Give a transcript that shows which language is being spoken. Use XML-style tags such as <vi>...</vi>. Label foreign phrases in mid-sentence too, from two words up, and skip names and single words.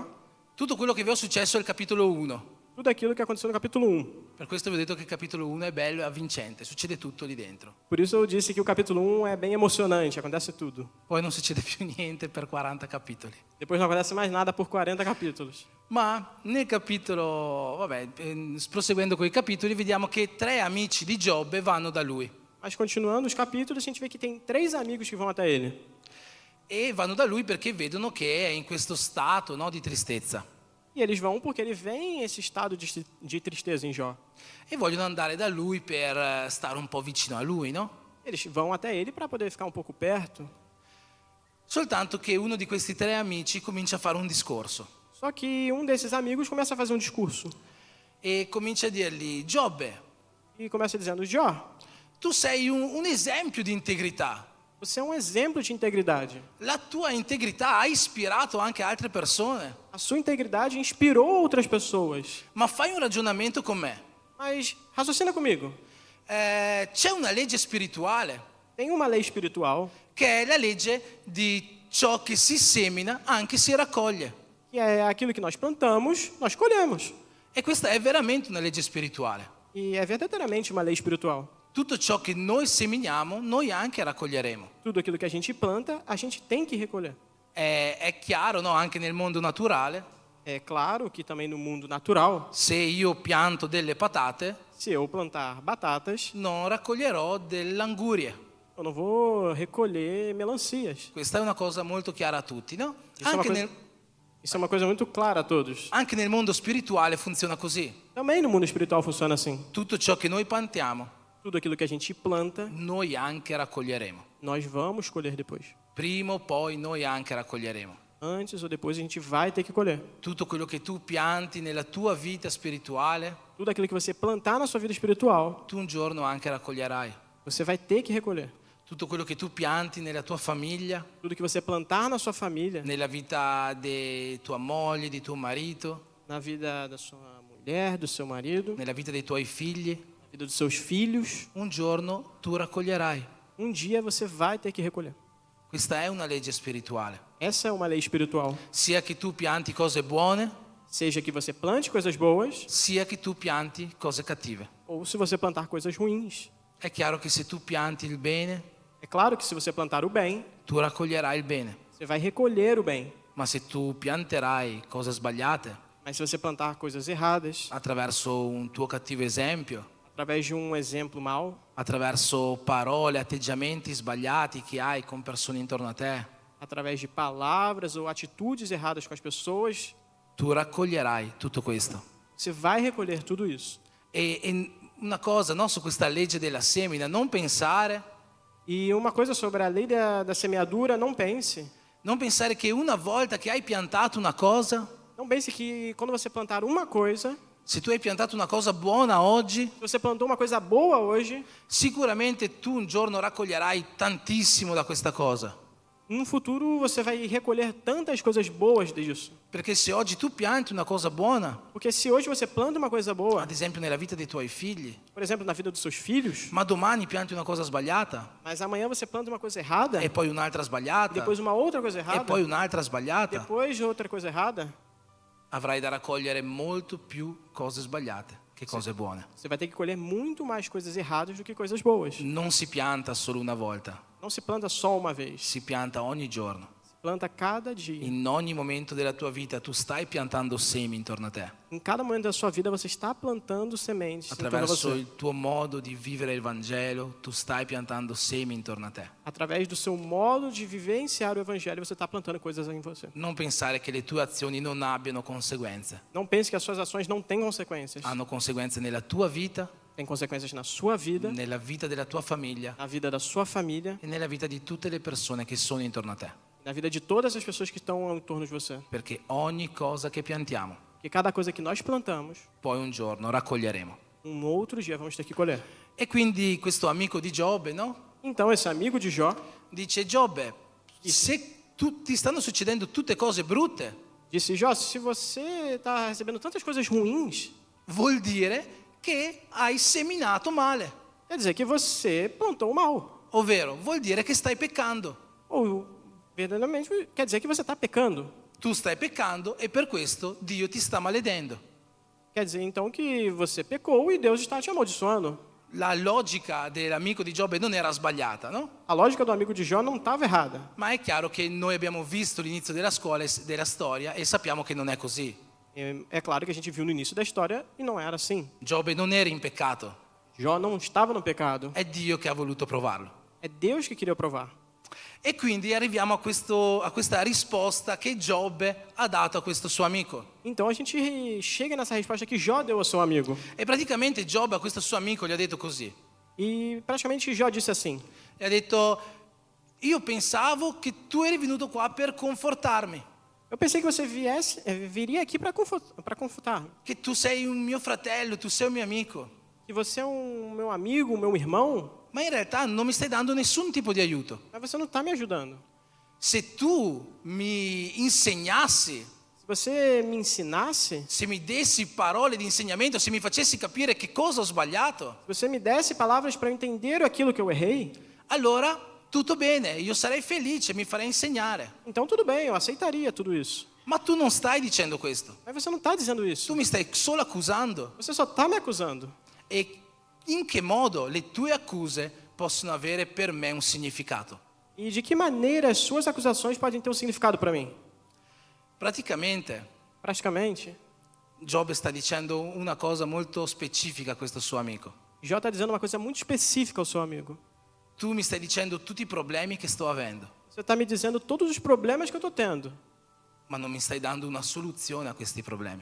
<it>tutto quello che vi ho successo è il capitolo 1.</it> <pt>tudo aquilo que aconteceu no capítulo 1.</pt> <it>Per questo vi ho detto che il capitolo 1 è bello e avvincente, succede tutto lì dentro.</it> <pt>Por isso eu disse que o capítulo 1 é bem emocionante, acontece tudo.</pt> <it>Poi non succede più niente per 40 capitoli.</it> <pt>Depois não acontece mais nada por 40 capítulos.</pt> <it>Ma nel capitolo, proseguendo con i capitoli, vediamo che 3 amici di Giobbe vanno da lui.</it> <pt>Mas continuando os capítulos, a gente vê que tem 3 amigos que vão até ele.</pt> <it>E vanno da lui perché vedono che è in questo stato, no, di tristezza.</it> <pt>E eles vão porque ele vem esse estado de tristeza em Jó.</pt> <it>E vogliono andare da lui per stare un po' vicino a lui, no?</it> <pt>Eles vão até ele para poder ficar um pouco perto.</pt> <it>Soltanto che uno di questi 3 amici comincia a fare un discorso</it> <pt>Só que um desses amigos começa a fazer um discurso.</pt> <it>e comincia a dirgli: Giobbe,</it> <pt>E começa dizendo, Jó,</pt> <it>tu sei un esempio di integrità.</it> <pt>você é um exemplo de integridade.</pt> <it>La tua integrità ha ispirato anche altre persone.</it> <pt>A sua integridade inspirou outras pessoas.</pt> <it>Ma fai un ragionamento con me.</it> <pt>Mas raciocina comigo.</pt> <it>C'è una legge spirituale</it> <pt>Tem uma lei espiritual</pt> <it>che è la legge di ciò che si semina anche si raccoglie.</it> <pt>Que é aquilo que nós plantamos, nós colhemos.</pt> <it>E questa è veramente una legge spirituale.</it> <pt>E é verdadeiramente uma lei espiritual.</pt> <it>Tutto ciò che noi seminiamo, noi anche raccoglieremo.</it> <pt>Tudo aquilo que a gente planta, a gente tem que recolher.</pt> <it>È chiaro, no? Anche nel mondo naturale,</it> <pt>É claro que também no mundo natural,</pt> <it>se io pianto delle patate,</it> <pt>se eu plantar batatas,</pt> <it>non raccoglierò dell'anguria.</it> <pt>eu não vou recolher melancias.</pt> <it>Questa è una cosa molto chiara a tutti, no?</it> <pt>Isso é uma</pt> <it>Anche</it> <pt>coisa,</pt> <it>nel,</it> <pt>isso é uma coisa muito clara a todos.</pt> <it>anche nel mondo spirituale funziona così.</it> <pt>Também no mundo espiritual funciona assim.</pt> <it>Tutto ciò che noi piantiamo,</it> <pt>Tudo aquilo que a gente planta,</pt> <it>noi anche raccoglieremo.</it> <pt>nós vamos colher depois.</pt> <it>Prima o poi noi anche raccoglieremo.</it> <pt>Antes ou depois a gente vai ter que colher.</pt> <it>Tutto quello che tu pianti nella tua vita spirituale,</it> <pt>Tudo aquilo que você plantar na sua vida espiritual,</pt> <it>tu un giorno anche raccoglierai.</it> <pt>você vai ter que recolher.</pt> <it>Tutto quello che tu pianti nella tua famiglia,</it> <pt>Tudo que você plantar na sua família,</pt> <it>nella vita di tua moglie, di tuo marito,</it> <pt>na vida da sua mulher, do seu marido,</pt> <it>nella vita dei tuoi figli,</it> <pt>na vida dos seus filhos,</pt> <it>un giorno tu raccoglierai.</it> <pt>um dia você vai ter que recolher.</pt> <it>Questa è una legge spirituale.</it> <pt>Essa é uma lei espiritual.</pt> <it>Sia che tu pianti cose buone,</it> <pt>Seja que você plante coisas boas,</pt> <it>sia che tu pianti cose cattive.</it> <pt>ou se você plantar coisas ruins.</pt> <it>È chiaro che se tu pianti il bene,</it> <pt>É claro que se você plantar o bem,</pt> <it>tu raccoglierai il bene.</it> <pt>você vai recolher o bem.</pt> <it>Ma se tu pianterai cose sbagliate</it> <pt>Mas se você plantar coisas erradas,</pt> <it>attraverso un tuo cattivo esempio,</it> <pt>através de um exemplo mau,</pt> <it>attraverso parole, atteggiamenti sbagliati che hai con persone intorno a te,</it> <pt>através de palavras ou atitudes erradas com as pessoas,</pt> <it>tu raccoglierai tutto questo.</it> <pt>você vai recolher tudo isso.</pt> <it>E una cosa, no, su questa legge della semina, non pensare</it> <pt>E uma coisa sobre a lei da semeadura, não pense</pt> <it>che una volta che hai piantato una cosa,</it> <pt>não pense que quando você plantar uma coisa,</pt> <it>se tu hai piantato una cosa buona oggi,</it> <pt>se você plantou uma coisa boa hoje,</pt> <it>sicuramente tu un giorno raccoglierai tantissimo da questa cosa.</it> <pt>no futuro você vai recolher tantas coisas boas disso.</pt> <it>Perché se oggi tu pianti una cosa buona,</it> <pt>Porque se hoje você planta uma coisa boa,</pt> <it>ad esempio nella vita dei tuoi figli,</it> <pt>por exemplo, na vida dos seus filhos,</pt> <it>ma domani pianti una cosa sbagliata,</it> <pt>mas amanhã você planta uma coisa errada,</pt> <it>e poi un'altra sbagliata,</it> <pt>depois uma outra coisa e errada,</pt> <it>poi un'altra sbagliata,</it> <pt>depois outra coisa errada,</pt> <it>avrai da raccogliere molto più cose sbagliate che cose buone.</it> <pt>você vai ter que colher muito mais coisas erradas do que coisas boas.</pt> <it>Non si pianta solo una volta,</it> <pt>Não se planta só uma vez,</pt> <it>si pianta ogni giorno.</it> <pt>se planta cada dia.</pt> <it>In ogni momento della tua vita tu stai piantando semi intorno a te,</it> <pt>Em cada momento da sua vida você está plantando sementes em torno a</pt> <it>attraverso</it> <pt>você.</pt> <it>il tuo modo di vivere il Vangelo, tu stai piantando semi intorno a te.</it> <pt>Através do seu modo de vivenciar o evangelho, você está plantando coisas em você.</pt> <it>Non pensare che le tue azioni non abbiano conseguenze.</it> <pt>Não pense que as suas ações não têm consequências.</pt> <it>Hanno conseguenze nella tua vita,</it> <pt>Tem consequências na sua vida,</pt> <it>nella vita della tua famiglia</it> <pt>na vida da sua família,</pt> <it>e nella vita di tutte le persone che sono intorno a te.</it> <pt>na vida de todas as pessoas que estão em torno de você.</pt> <it>Perché ogni cosa che piantiamo,</it> <pt>Porque cada coisa que nós plantamos,</pt> <it>poi un giorno raccoglieremo.</it> <pt>outro dia vamos ter que colher.</pt> <it>E quindi questo amico di Giobbe, no?</it> <pt>Então, esse amigo de Jó</pt> <it>Dice Giobbe, se ti stanno succedendo tutte cose brutte,</it> <pt>disse: Jó, se você está recebendo tantas coisas ruins,</pt> <it>vuol dire che hai seminato male.</it> <pt>quer dizer que você plantou mal.</pt> <it>Ovvero, vuol dire che stai peccando.</it> <pt>Ou, verdadeiramente, quer dizer que você está pecando.</pt> <it>Tu stai peccando e per questo Dio ti sta maledendo.</it> <pt>Quer dizer, então, que você pecou e Deus está te amaldiçoando.</pt> <it>La logica dell'amico di Giobbe non era sbagliata, no?</it> <pt>A lógica do amigo de Jó não estava errada.</pt> <it>Ma è chiaro che noi abbiamo visto l'inizio della scuola e della storia e sappiamo che non è così.</it> <pt>É claro que a gente viu no início da história e não era assim.</pt> <it>Giobbe non era in peccato,</it> <pt>Jó não estava no pecado.</pt> <it>è Dio che ha voluto provarlo.</it> <pt>É Deus que queria provar.</pt> <it>E quindi arriviamo a questa risposta che Giobbe ha dato a questo suo amico.</it> <pt>Então a gente chega nessa resposta que Jó deu ao seu amigo.</pt> <it>E praticamente Giobbe a questo suo amico gli ha detto così.</it> <pt>E praticamente Jó disse assim:</pt> <it>Gli ha detto, io pensavo che tu eri venuto qua per confortarmi,</it> <pt>eu pensei que você viria aqui para confortar.</pt> <it>che tu sei un mio fratello, tu sei un mio amico.</it> <pt>Que você é meu amigo, meu irmão,</pt> <it>Ma in realtà non mi stai dando nessun tipo di aiuto.</it> <pt>mas você não está me ajudando.</pt> <it>Se tu mi insegnassi,</it> <pt>Se você me ensinasse,</pt> <it>se mi dessi parole di insegnamento, se mi facessi capire che cosa ho sbagliato,</it> <pt>se você me desse palavras para eu entender aquilo que eu errei,</pt> <it>allora tutto bene, io sarei felice, mi farei insegnare.</it> <pt>Então tudo bem, eu aceitaria tudo isso.</pt> <it>Ma tu non stai dicendo questo.</it> <pt>Mas você não está dizendo</pt> <it>Tu</it> <pt>isso.</pt> <it>mi stai solo accusando.</it> <pt>Você só está me acusando.</pt> <it>E in che modo le tue accuse possono avere per me un significato?</it> <pt>E de que maneira as suas acusações podem ter um significado para mim?</pt> <it>Praticamente,</it> <pt>Praticamente,</pt> <it>Giobbe sta dicendo una cosa molto specifica a questo suo amico.</it> <pt>Jó está dizendo uma coisa muito específica ao seu amigo.</pt> <it>Tu mi stai dicendo tutti i problemi che sto avendo,</it> <pt>Você está me dizendo todos os problemas que eu estou tendo,</pt> <it>ma non mi stai dando una soluzione a questi problemi.</it>